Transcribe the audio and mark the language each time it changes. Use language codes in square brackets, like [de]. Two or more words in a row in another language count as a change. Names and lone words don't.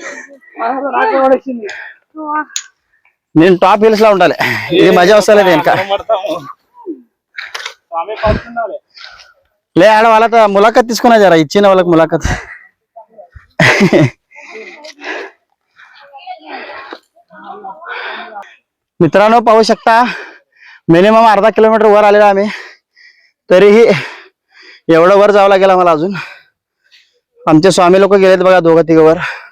[te] నేను టాప్ హిల్స్ లో ఉండాలి, ఇది మజా వస్తలేదు వెనక. లే ఆడ వాళ్ళతో ములాఖత్ తీసుకున్నా జరా, ఇచ్చిన వాళ్ళకి ములాఖత్. [mr] मित्रांनो पाहू शकता मिनिमम अर्धा किलोमीटर वर आलेलो आम्ही, तरीही एवढं वर जावं लागेल आम्हाला अजून. आमचे स्वामी लोक गेलेत बघा, दोघं तिघं वर.